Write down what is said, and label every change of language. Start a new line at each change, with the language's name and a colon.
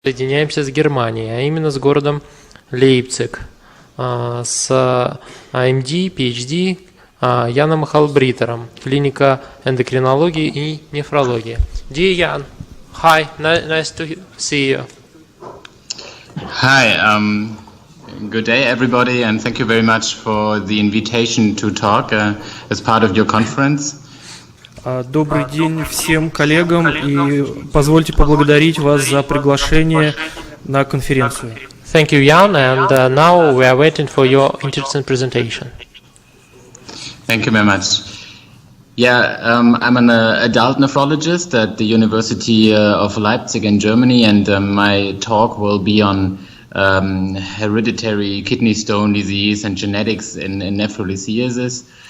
Russian: Соединяемся с Германией, а именно с городом Лейпциг, с AMD, PhD Яном Хальбриттером, клиника эндокринологии и нефрологии.
English: Dear Jan, hi, nice to see you. Hi, good day everybody, and thank you very much for the invitation to talk as part of your conference.
Russian: Добрый день всем коллегам и позвольте поблагодарить вас за приглашение на конференцию.
English: Thank you, Jan, and now we are waiting for your interesting presentation. Thank you very much. Yeah, I'm an adult nephrologist at the University of Leipzig in Germany, and my talk will be on hereditary kidney stone disease and genetics in nephrolithiasis.